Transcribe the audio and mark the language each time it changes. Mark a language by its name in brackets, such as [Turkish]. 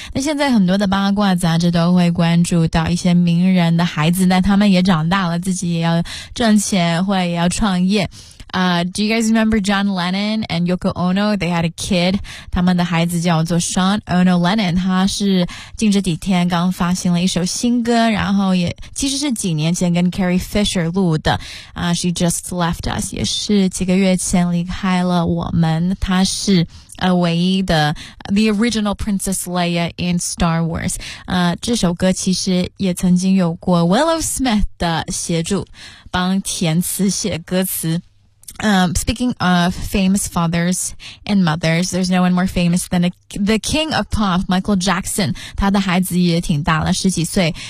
[Chinese] 那现在很多的八卦杂志都会关注到一些名人的孩子，但他们也长大了，自己也要赚钱，或也要创业。 [English] Do you guys remember John Lennon and Yoko Ono? They had a kid. [Chinese] 他们的孩子叫做 [English] Sean Ono Lennon. [Chinese] 他是近这几天刚发行了一首新歌，然后也其实是几年前跟 Carrie Fisher 录的。 [English] She just left us. [Chinese] 也是几个月前离开了我们。他是唯一的 [English] the original Princess Leia in Star Wars. [Chinese] 这首歌其实也曾经有过 Willow Smith 的协助，帮填词写歌词。 [English] Speaking of famous fathers and mothers, there's no one more famous than the king of pop, Michael Jackson. [Chinese] 他的孩子也挺大了，十几岁。